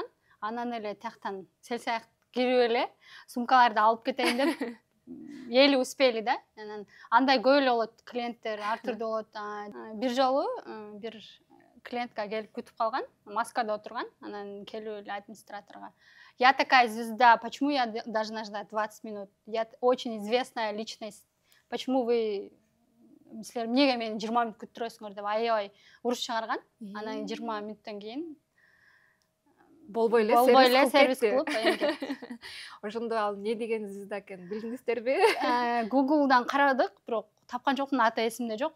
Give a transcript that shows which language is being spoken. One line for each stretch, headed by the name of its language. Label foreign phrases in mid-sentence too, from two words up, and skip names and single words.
Kyrgyz: Анан эле тияктан селсаяк кирип эле сумкаларды алып кетейин деп еле успели да. Андай көп эле болот, клиенттер ар түрдүү болот. Бир жолу бир клиентка келип күтүп калган, маскада отурган, анан келип эле администраторго:
Russian: "Я такая звезда, почему я должна ждать 20 минут? Я очень известная личность. Почему вы
Kyrgyz: силер эмнеге мени 20 минут күттүрөсүңөр?" деп аябай уруш чыгарган. Анан 20 мүнөттөн кийин болбой эле сервис кылып ошондо ал эмне деген звезда экенин билдиңиздерби? Google'дан карадык, бирок тапкан жокмун, аты эсимде жок.